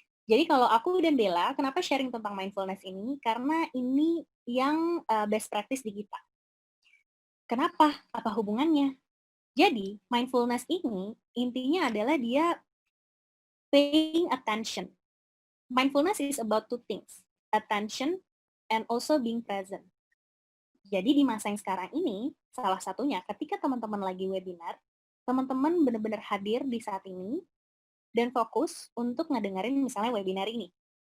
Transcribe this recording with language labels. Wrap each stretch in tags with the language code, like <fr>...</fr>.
<id>Jadi kalau aku dan Bella, kenapa sharing tentang mindfulness ini? Karena ini yang best practice di kita. Kenapa? Apa hubungannya? Jadi, mindfulness ini intinya adalah dia</id> <en>paying attention. Mindfulness is about two things, attention and also being present.</en> <id>Jadi di masa yang sekarang ini, salah satunya ketika teman-teman lagi webinar, teman-teman benar-benar hadir di saat ini dan fokus untuk ngedengerin misalnya webinar ini.</id>